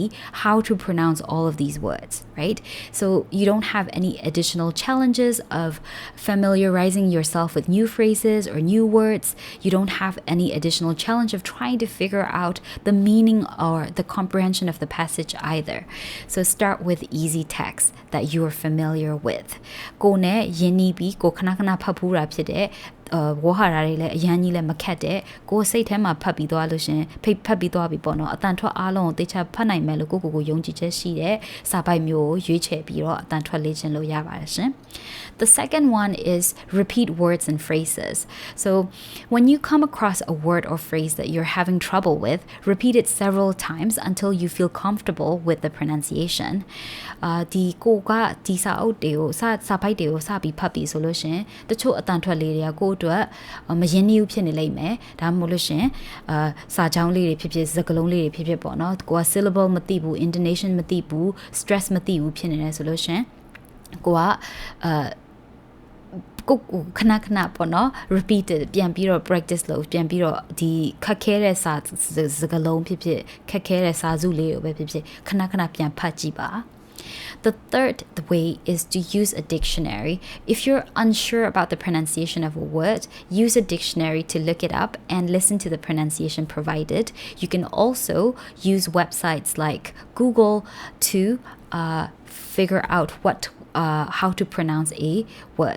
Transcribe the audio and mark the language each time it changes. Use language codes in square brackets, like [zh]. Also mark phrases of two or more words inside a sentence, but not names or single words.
[en] how to pronounce all of these words right so you don't have any additional challenges of familiarizing yourself with new phrases or new words you don't have any additional challenge of trying to figure out the meaning or the comprehension of the passage either so start with easy text that you are familiar with [my] ကိုနဲ့ယဉ်နီးပြီးကိုခဏခဏဖတ်ဖူးတာဖြစ် တဲ့ဝါဟာရတွေလည်းအရန်ကြီးလည်းမခက်တဲ့ကိုစိတ်ထဲမှာဖတ်ပြီးသွားလို့ရှင်ဖတ်ပြီးသွားပြီပေါ့နော်အတန်ထွက်အားလုံးကိုတေချာဖတ်နိုင်မယ်လို့ကိုယုံကြည်ချက်ရှိတဲ့စာပိုက်မျိုးကိုရွေးချယ်ပြီးတော့အတန်ထွက်လေ့ကျင့် လို့ရပါတယ်ရှင် [en] The second one is repeat words and phrases so when you come across a word or phrase that you're having trouble with repeat it several times until you feel comfortable with the pronunciation [my] ဒီကိုကဒီစာအုပ်တွေကိုစာပိုက်တွေကိုစပြီးဖတ်ပြီးဆိုလို့ရှင်တချို့အတန်ထွက်လေးတွေကကိုအတွက်မရင်းနှီးဘူးဖြစ်နေလိမ့်မယ်ဒါမှမဟုတ်လို့ရှင်စာကြောင်းလေးတွေဖြစ်ဖြစ်စကားလုံးလေးတွေဖြစ်ဖြစ်ပေါ့နော်ကိုက syllable မသိဘူး intonation မသိဘူး stress မသိဘူးဖြစ်နေတယ်ဆိုလို့ရှင်ကိုက ကိုခဏပေါ့နော် repeated ပြန်ပြီးတော့ practice လုပ်ပြန်ပြီးတော့ဒီခက်ခဲတဲ့စာစကားလုံးဖြစ်ဖြစ်ခက်ခဲတဲ့စာစုလေးကိုပဲဖြစ်ဖြစ်ခဏပြန်ဖတ်ကြည့်ပါ [en] The third way is to use a dictionary. If you're unsure about the pronunciation of a word, use a dictionary to look it up and listen to the pronunciation provided. You can also use websites like Google to figure out how to pronounce a word.